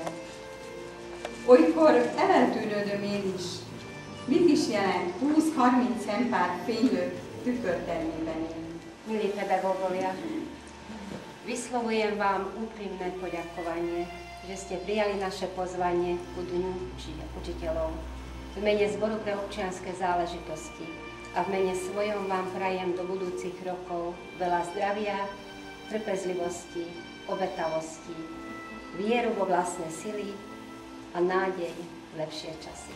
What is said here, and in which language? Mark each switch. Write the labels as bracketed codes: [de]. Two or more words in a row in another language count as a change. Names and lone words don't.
[hu] Olykor eltűnődöm én is, mit is jelent 20-30 szempár fénylő tükörtermében élni. [sk] Milí pedagógovia, vyslovujem vám úprimné poďakovanie, že ste prijali naše pozvanie ku Dňu učiteľov. V mene Zboru pre občianske záležitosti a v mene svojom vám prajem do budúcich rokov veľa zdravia, trpezlivosti, obetavosti, vieru vo vlastné sily a nádej v lepšie časy.